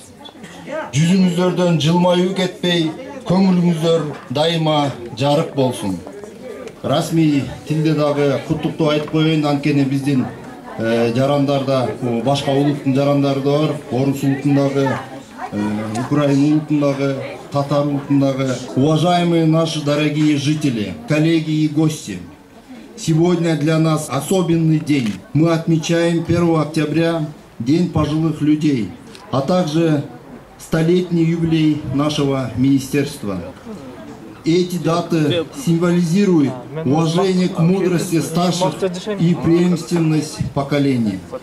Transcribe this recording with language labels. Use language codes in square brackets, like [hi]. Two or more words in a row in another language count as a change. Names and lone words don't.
[ky] Жүзүңүздөрдөн жылмаюу кетпей, көңүлүңүздөр дайыма жарык болсун. Расмий тилде дагы куттуктоо айтып коеюн, анткени биздин жарандарда, башка улуттун жарандары да бар, орус улутундагы, Украина улутундагы, татар улутундагы. [ru] Уважаемые наши дорогие жители, коллеги и гости, сегодня для нас особенный день. Мы отмечаем 1 октября, День пожилых людей, а также столетний юбилей нашего министерства. Эти даты символизируют уважение к мудрости старших и преемственность поколений.